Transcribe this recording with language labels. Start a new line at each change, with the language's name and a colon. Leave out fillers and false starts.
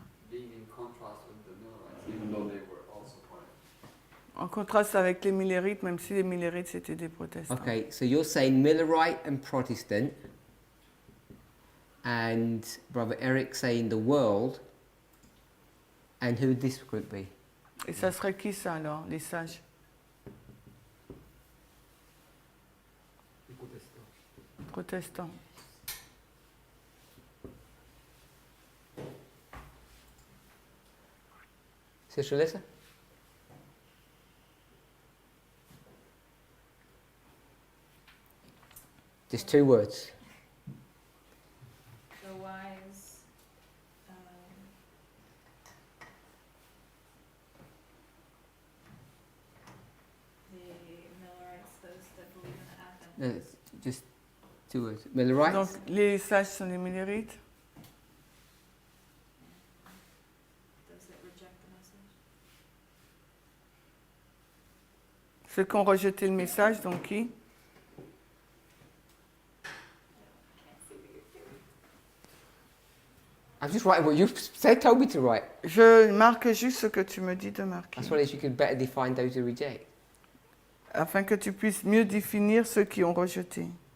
English: Being in contrast with the Millerites, even though they were also Protestants.
French: En contraste avec les millérites, même si les millérites c'était des protestants.
English: Okay, so you're saying Millerite and Protestant, and Brother Eric saying the world, and who would this group be?
French: Et ça serait qui ça alors, les sages? Les protestants.
English: Protestants. Sister Alyssa? Just 2 words. The wise, the Millerites, those that believe in the No, Advent. just 2 words. Millerites?
French: Donc les sages sont les millérites.
English: Those that reject the message.
French: Ceux qui ont rejeté le message, donc qui?
English: I'm just writing what you said, told me to write.
French: Je marque juste ce que tu me dis de marquer.
English: That's why you can better define those who reject.
French: Afin que tu puisses mieux définir ceux qui ont rejeté.